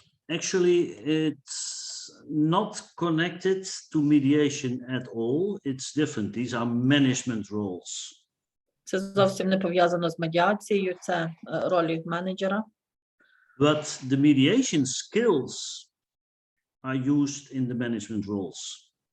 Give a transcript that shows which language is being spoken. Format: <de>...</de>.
<en>Actually, it's not connected to mediation at all. It's different. These are management roles.</en> <uk>Це зовсім не пов'язано з медіацією, це ролі менеджера.</uk> <en>But the mediation skills are used in the management roles.</en>